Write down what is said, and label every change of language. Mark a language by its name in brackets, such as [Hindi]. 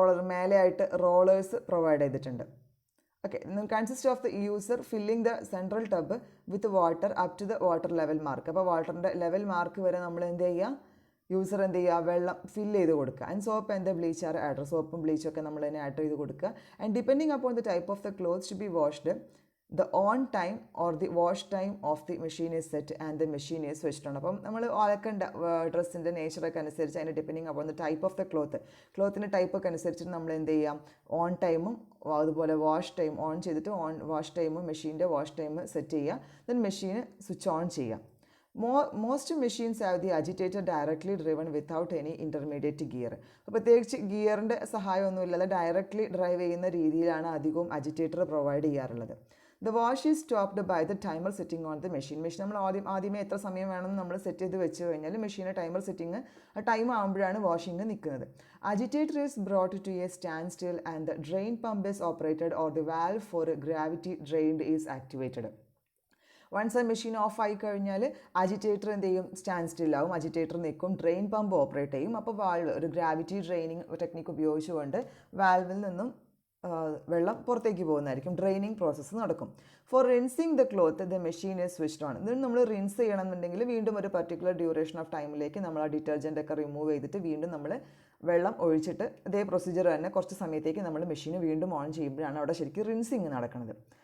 [Malayalam] മേലെയായിട്ട് rollers provide ചെയ്തിട്ടുണ്ട്. [English] Okay, consist of the user filling the central tub with water up to the water level mark. [Malayalam] അപ്പോൾ വാട്ടറിൻ്റെ level mark വരെ നമ്മൾ എന്ത് ചെയ്യുക, യൂസർ എന്ത് ചെയ്യുക, വെള്ളം ഫില്ല് ചെയ്ത് കൊടുക്കുക. [English] and soap and the bleach are add, [Malayalam] സോപ്പും ബ്ലീച്ചൊക്കെ നമ്മൾ തന്നെ ആഡ് ചെയ്ത് കൊടുക്കുക. [English] And depending upon the type of the clothes to be washed, the on time or the wash time of the machine is set and the machine is switched on. [Malayalam] അപ്പം നമ്മൾ അലക്കേണ്ട ഡ്രസ്സിൻ്റെ നേച്ചറൊക്കെ അനുസരിച്ച് അതിന് ഡിപ്പെൻഡിങ് അപ്പോൾ type of the ക്ലോത്തിൻ്റെ ടൈപ്പൊക്കെ അനുസരിച്ച് നമ്മൾ എന്ത് ചെയ്യാം, ഓൺ ടൈമും അതുപോലെ വാഷ് ടൈം ഓൺ ചെയ്തിട്ട് വാഷ് ടൈമും മെഷീൻ്റെ വാഷ് ടൈം സെറ്റ് ചെയ്യുക. ദെൻ മെഷീന് സ്വിച്ച് ഓൺ ചെയ്യാം. [English] Most machines have the agitator directly driven without any intermediate gear. [Malayalam] അപ്പോൾ പ്രത്യേകിച്ച് ഗിയറിൻ്റെ സഹായമൊന്നുമില്ലാതെ ഡയറക്ട്ലി ഡ്രൈവ് ചെയ്യുന്ന രീതിയിലാണ് അധികവും അജിറ്റേറ്റർ പ്രൊവൈഡ് ചെയ്യാറുള്ളത്. [English] The wash is stopped by the timer setting on the machine. [Malayalam] Machine നമ്മൾ ആദ്യമേ എത്ര സമയം വേണമെന്ന് നമ്മൾ സെറ്റ് ചെയ്ത് വെച്ച് കഴിഞ്ഞാൽ മെഷീൻ്റെ ടൈമർ സെറ്റിംഗ് ആ ടൈം ആകുമ്പോഴാണ് വാഷിംഗ് നിൽക്കുന്നത്. [English] Agitator is brought to a standstill and the drain pump is operated or the valve for gravity drained is activated. [Malayalam] Once ആ മെഷീൻ ഓഫ് ആയി കഴിഞ്ഞാൽ അജിറ്റേറ്റർ എന്ത് ചെയ്യും, സ്റ്റാൻഡ് സ്റ്റില്ലാവും, അജിറ്റേറ്റർ നിൽക്കും, ഡ്രെയിൻ പമ്പ് ഓപ്പറേറ്റ് ചെയ്യും. അപ്പോൾ വാൾവ് ഒരു ഗ്രാവിറ്റി ഡ്രെയിനിങ് ടെക്നിക്ക് ഉപയോഗിച്ചുകൊണ്ട് വാൽവിൽ നിന്നും വെള്ളം പുറത്തേക്ക് പോകുന്നതായിരിക്കും, ഡ്രെയിനിങ് പ്രോസസ്സ് നടക്കും. [English] For rinsing the cloth the machine is switched on. [Malayalam] ഇതിന് നമ്മൾ റിൻസ് ചെയ്യണമെന്നുണ്ടെങ്കിൽ വീണ്ടും ഒരു പർട്ടിക്കുലർ ഡ്യൂറേഷൻ ഓഫ് ടൈമിലേക്ക് നമ്മൾ ആ ഡിറ്റർജൻ്റ് ഒക്കെ റിമൂവ് ചെയ്തിട്ട് വീണ്ടും നമ്മൾ വെള്ളം ഒഴിച്ചിട്ട് ഇതേ പ്രൊസീജിയർ തന്നെ കുറച്ച് സമയത്തേക്ക് നമ്മൾ മെഷീന് വീണ്ടും ഓൺ ചെയ്യുമ്പോഴാണ് അവിടെ ശരിക്കും റിൻസിങ് നടക്കുന്നത്.